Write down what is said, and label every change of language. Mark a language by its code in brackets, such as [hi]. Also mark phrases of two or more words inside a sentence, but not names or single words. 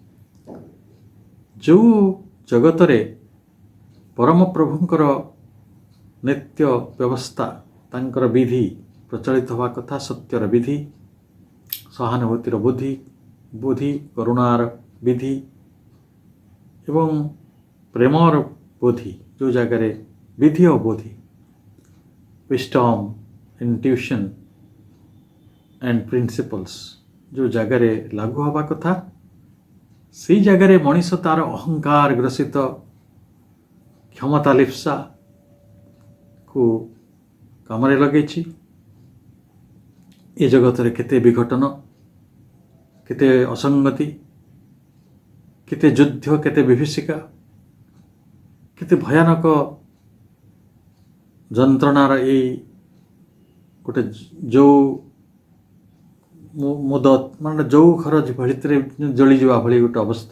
[or] ଯେଉଁ ଜଗତରେ ପରମ ପ୍ରଭୁଙ୍କର ନିତ୍ୟ ବ୍ୟବସ୍ଥା ତାଙ୍କର ବିଧି ପ୍ରଚଳିତ ହେବା କଥା, ସତ୍ୟର ବିଧି, ସହାନୁଭୂତିର ବୁଦ୍ଧି, କରୁଣାର ବିଧି ଏବଂ ପ୍ରେମର ବୁଦ୍ଧି, ଯେଉଁ ଜାଗାରେ ବିଧି ଓ ବୁଦ୍ଧି, [en] wisdom, intuition and principles [or] ଯେଉଁ ଜାଗାରେ ଲାଗୁ ହେବା କଥା, ସେଇ ଜାଗାରେ ମଣିଷ ତାର ଅହଙ୍କାର ଗ୍ରସିତ କ୍ଷମତା ଲିପ୍ସାକୁ କାମରେ ଲଗେଇଛି। ଏ ଜଗତରେ କେତେ ବିଘଟନ, କେତେ ଅସଙ୍ଗତି, କେତେ ଯୁଦ୍ଧ, କେତେ ବିଭୀଷିକା, କେତେ ଭୟାନକ ଯନ୍ତ୍ରଣାର ଏଇ ଗୋଟେ ଯେଉଁ ମୁଦ ମାନେ ଯେଉଁ ଘର ଭିତରେ ଜଳିଯିବା ଭଳି ଗୋଟେ ଅବସ୍ଥା।